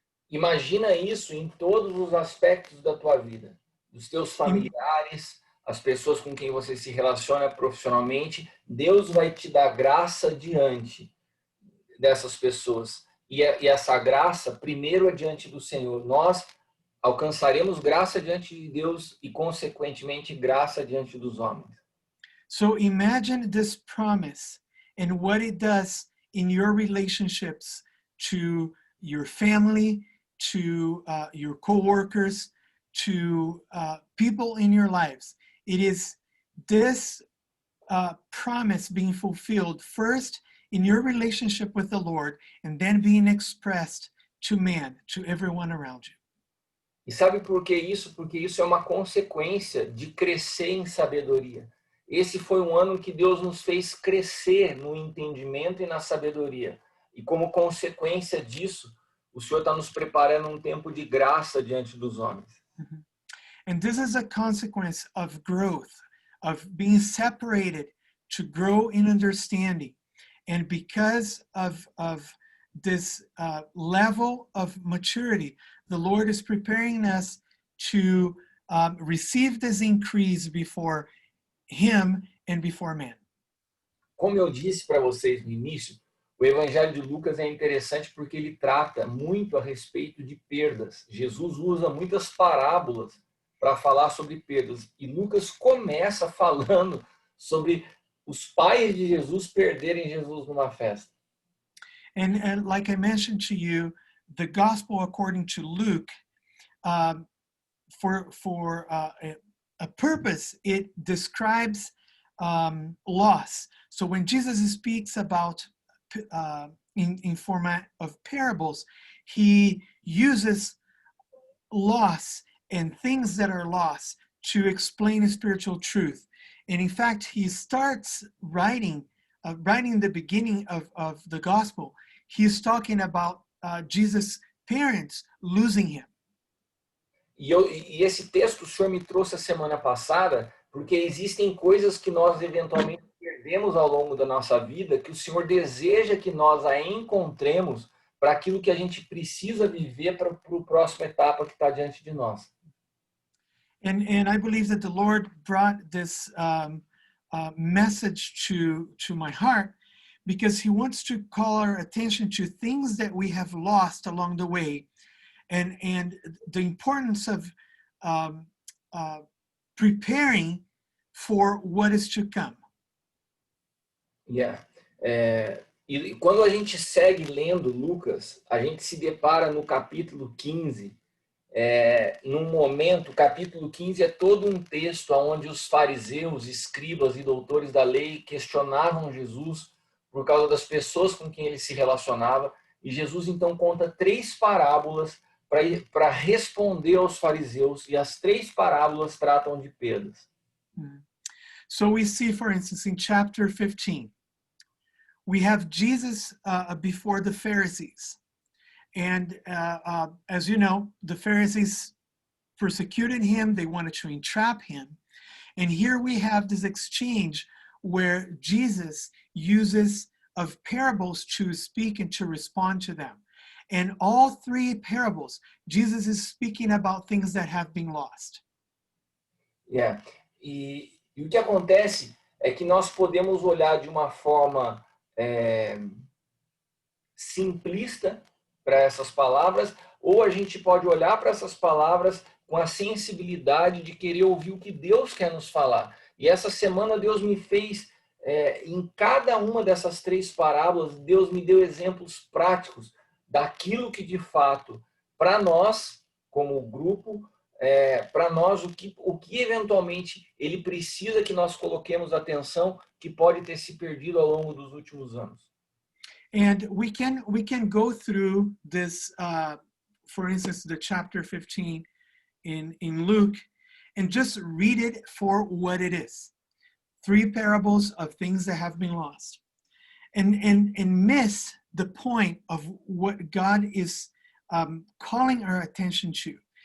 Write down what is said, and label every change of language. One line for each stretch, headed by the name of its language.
Portuguese: Imagina isso em todos os aspectos da tua vida, dos teus familiares, as pessoas com quem você se relaciona profissionalmente. Deus vai te dar graça diante dessas pessoas. E essa graça, primeiro, é diante do Senhor. Nós alcançaremos graça diante de Deus e, consequentemente, graça diante dos homens.
English: So imagine this promise and what it does in your relationships to your family, to your co-workers, to people in your lives. It is this promise being fulfilled first in your relationship with the Lord, and then being expressed to man, to everyone around you.
Portuguese: E sabe por que isso? Porque isso é uma consequência de crescer em sabedoria. Esse foi um ano que Deus nos fez crescer no entendimento e na sabedoria. E como consequência disso, o Senhor está nos preparando um tempo de graça diante dos homens.
English: And this is a consequence of growth, of being separated to grow in understanding. And because of this level of maturity, the Lord is preparing us to receive this increase before Him and before man.
Portuguese: Como eu disse para vocês no início, o Evangelho de Lucas é interessante porque ele trata muito a respeito de perdas. Jesus usa muitas parábolas para falar sobre perdas. E Lucas começa falando sobre os pais de Jesus perderem Jesus numa festa.
English: And like I mentioned to you, the gospel according to Luke, for a purpose, it describes loss. So when Jesus speaks about in format of parables, he uses loss and things that are lost to explain a spiritual truth. And in fact, he starts writing the beginning of the gospel. He's talking about Jesus' parents losing him.
Portuguese: E esse texto o senhor me trouxe a semana passada, porque existem coisas que nós eventualmente perdemos ao longo da nossa vida, que o Senhor deseja que nós a encontremos para aquilo que a gente precisa viver para a próxima etapa que está diante de nós.
English: And I believe that the Lord brought this message to my heart because He wants to call our attention to things that we have lost along the way, and the importance of preparing for what is to come. Yeah.
Portuguese: E quando a gente segue lendo Lucas, a gente se depara no capítulo 15, num momento, o capítulo 15 é todo um texto onde os fariseus, escribas e doutores da lei questionavam Jesus por causa das pessoas com quem ele se relacionava, e Jesus então conta 3 parábolas para responder aos fariseus, e as 3 parábolas tratam de perdas.
English: So we see, for instance, in chapter 15, we have Jesus before the Pharisees. And as you know, the Pharisees persecuted him. They wanted to entrap him. And here we have this exchange where Jesus uses of parables to speak and to respond to them. And all 3 parables, Jesus is speaking about things that have been lost. Yeah.
Portuguese: E o que acontece é que nós podemos olhar de uma forma simplista para essas palavras, ou a gente pode olhar para essas palavras com a sensibilidade de querer ouvir o que Deus quer nos falar. E essa semana Deus me fez, em cada uma dessas 3 parábolas, Deus me deu exemplos práticos daquilo que de fato, para nós, como grupo, para nós, o que eventualmente ele precisa que nós coloquemos atenção, que pode ter se perdido ao longo dos últimos anos.
English: And we can go through this, for instance, the chapter 15 in Luke, and just read it for what it is. 3 parables of things that have been lost. And miss the point of what God is calling our attention to.